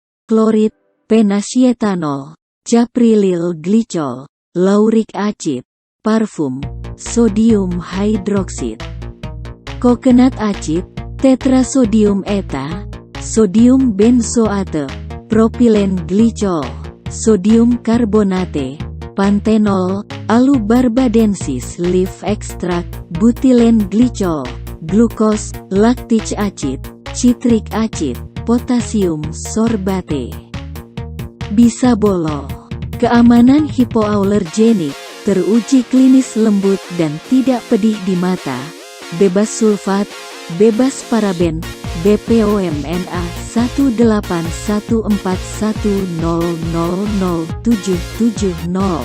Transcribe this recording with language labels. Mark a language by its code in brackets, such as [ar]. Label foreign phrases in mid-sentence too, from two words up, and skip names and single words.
[id] klorid, penasietanol, caprylyl glicol, lauric acid, parfum, sodium hydroxide, coconut acid, tetrasodium eta, sodium benzoate, propilen glicol, sodium karbonate, pantenol, alubarbadensis leaf extract, butilen glicol, glukos, lactic acid, citric acid, potasium sorbate. Bisabolol. Keamanan hipoalergenik, teruji klinis lembut dan tidak pedih di mata, bebas sulfat, bebas paraben, BPOM-NA 18141000770.